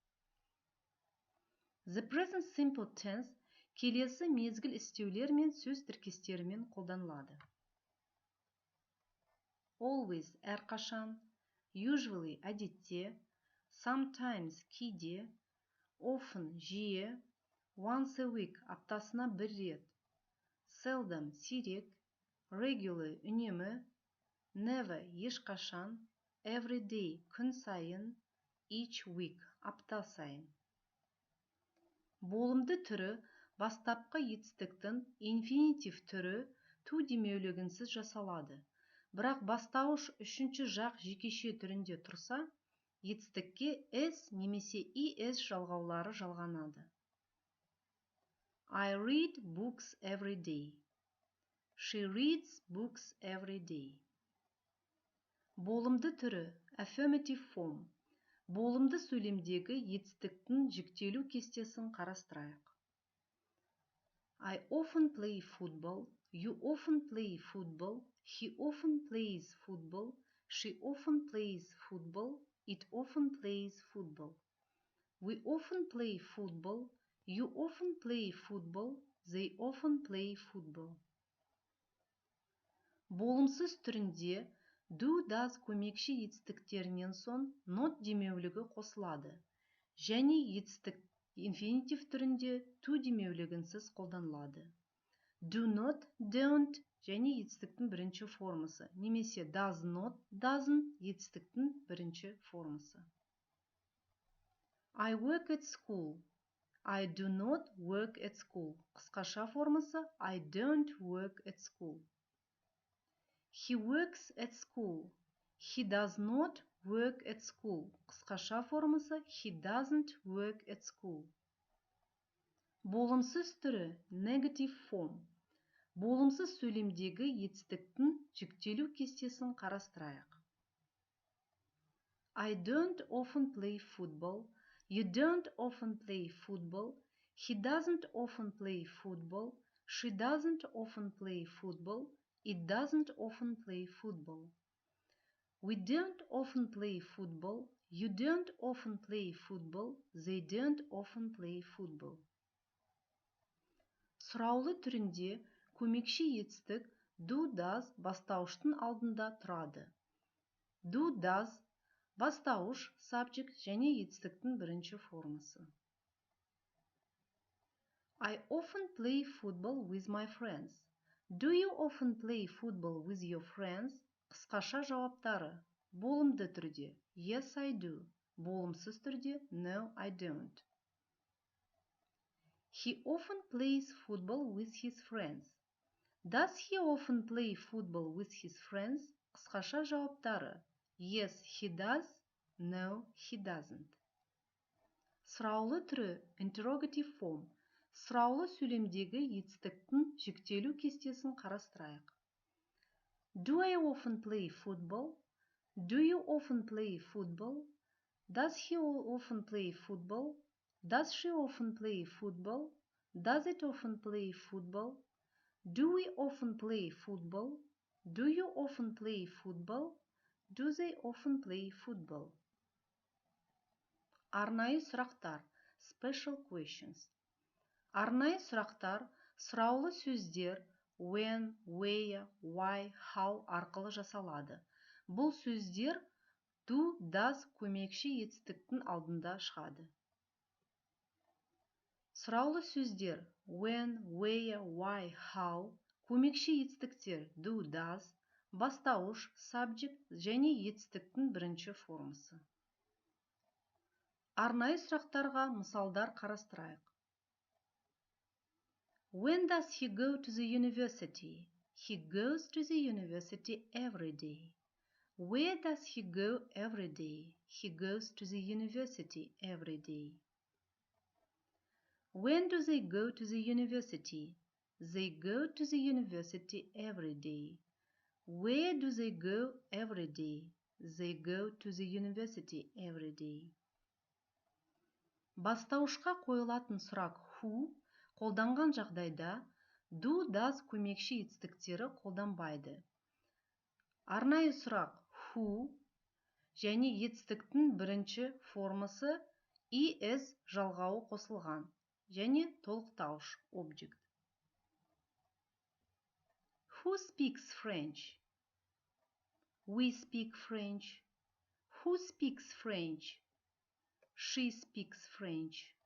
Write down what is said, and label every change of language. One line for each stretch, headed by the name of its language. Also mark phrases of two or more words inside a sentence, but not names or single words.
English: The present simple tense
Kazakh: келесі мезгіл істеулер мен сөз тіркестерімен қолданылады. Always әрқашан, usually әдетте, sometimes кейде, often жиі,
English: once a week
Kazakh: аптасына бір рет, seldom сирек, regular үнемі, never ешқашан,
English: every day
Kazakh: күн сайын,
English: each week
Kazakh: апта сайын. Болымды түрі бастапқы етістіктің инфинитив түрі to демеулігінсіз жасалады. Бірақ бастауыш үшінші жақ жекеше түрінде тұрса, етістікке s немесе es жалғаулары жалғанады.
English: I read books every day. She reads books every day.
Kazakh: Болымды түрі
English: affirmative form.
Kazakh: Болымды сөйлемдегі етістіктің жіктелу кестесін қарастырайық.
English: I often play football. You often play football. He often plays football. She often plays football. It often plays football. We often play football. You often play football. They often play football.
Kazakh: Болымсыз түрінде
English: do, does
Kazakh: көмекші етістіктерінен соң not демеулігі қосылады. Және етістік инфинитив түрінде to демеулігінсіз қолданылады.
English: Do not, don't
Kazakh: және етістіктің бірінші формасы, немесе
English: does not, doesn't
Kazakh: етістіктің бірінші формасы.
English: I work at school. I do not work at school.
Kazakh: Қысқаша формасы
English: I don't work at school. He works at school. He does not work at school.
Kazakh: Қысқаша формасы
English: He doesn't work at school.
Kazakh: Болымсыз түрі
English: negative form.
Kazakh: Болымсыз сөйлемдегі етістіктің жіктелу кестесін қарастырайық.
English: I don't often play football. You don't often play football. He doesn't often play football. She doesn't often play football. It doesn't often play football. We don't often play football. You don't often play football. They don't often play football.
Kazakh: Сұраулы түрінде көмекші етістік
English: do, does
Kazakh: бастауыштың алдында тұрады.
English: Do, does
Kazakh: бастауыш, subject және етістіктің бірінші формасы.
English: I often play football with my friends. Do you often play football with your friends?
Kazakh: Қысқаша жауаптары. Болымды түрде
English: yes, I do.
Kazakh: Болымсыз түрде
English: no, I don't. He often plays football with his friends. Does he often play football with his friends?
Kazakh: Қысқаша жауаптары.
English: Yes, he does. No, he doesn't.
Kazakh: Сұраулы түрі
English: interrogative form.
Kazakh: Сұраулы сөйлемдегі етістіктің жіктелу кестесін қарастырайық.
English: Do I often play football? Do you often play football? Does he often play football? Does she often play football? Does it often play football? Do we often play football? Do you often play football? Do they often play football?
Kazakh: Арнайы сұрақтар,
English: special questions.
Kazakh: Арнайы сұрақтар сұраулы сөздер
English: when, where, why, how
Kazakh: арқылы жасалады. Бұл сөздер
English: do, does
Kazakh: көмекші етістіктің алдында шығады. Сұраулы сөздер
English: when, where, why, how
Kazakh: көмекші етістіктер
English: do, does
Kazakh: бастауыш, subject және етістіктің бірінші формасы. Арнайы сұрақтарға мысалдар қарастырайық.
English: When does he go to the university? He goes to the university every day. Where does he go every day? He goes to the university every day. When do they go to the university? They go to the university every day. Where do they go every day? They go to the university every day.
Kazakh: Бастауышқа қойылатын сұрақ who қолданған жағдайда
English: do, does
Kazakh: көмекші етістіктері қолданбайды. Арнайы сұрақ who және етістіктің бірінші формасы is жалғауы қосылған және толықтауыш object.
English: Who speaks French? We speak French. Who speaks French? She speaks French.